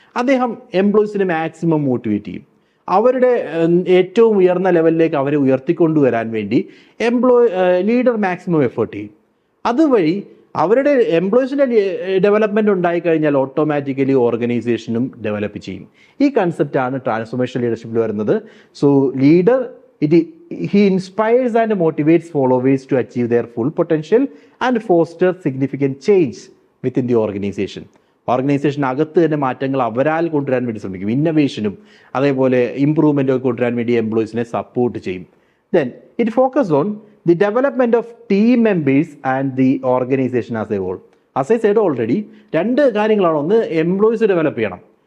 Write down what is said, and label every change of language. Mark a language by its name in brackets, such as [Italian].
[Malayalam] അദ്ദേഹം എംപ്ലോയീസിനെ maximum motivate ചെയ്യും. അവരുടെ ഏറ്റവും ഉയർന്ന ലെവലിലേക്ക് അവരെ ഉയർത്തിക്കൊണ്ടുവരാൻ വേണ്ടി ലീഡർ മാക്സിമം എഫേർട്ട് ചെയ്യും. അതുവഴി അവരുടെ എംപ്ലോയീസിൻ്റെ ഡെവലപ്മെൻറ്റ് ഉണ്ടായിക്കഴിഞ്ഞാൽ ഓട്ടോമാറ്റിക്കലി ഓർഗനൈസേഷനും ഡെവലപ്പ് ചെയ്യും. ഈ കൺസെപ്റ്റാണ് ട്രാൻസ്ഫോർമേഷൻ ലീഡർഷിപ്പിൽ വരുന്നത്. So leader [English] he inspires and motivates followers to achieve their full potential and foster significant change within the organization. [Malayalam] ഓർഗനൈസേഷനകത്ത് തന്നെ മാറ്റങ്ങൾ അവരാൽ കൊണ്ടുവരാൻ വേണ്ടി ശ്രമിക്കും. ഇന്നോവേഷനും അതേപോലെ ഇമ്പ്രൂവ്മെൻറ്റും ഒക്കെ കൊണ്ടുവരാൻ വേണ്ടി എംപ്ലോയീസിനെ സപ്പോർട്ട് ചെയ്യും. [English] Then it focus on the development of team members and the organisation as a whole. As I said already, [Malayalam] രണ്ട് കാര്യങ്ങളാണ്. ഒന്ന്, എംപ്ലോയീസ് ഡെവലപ്പ് ചെയ്യണം.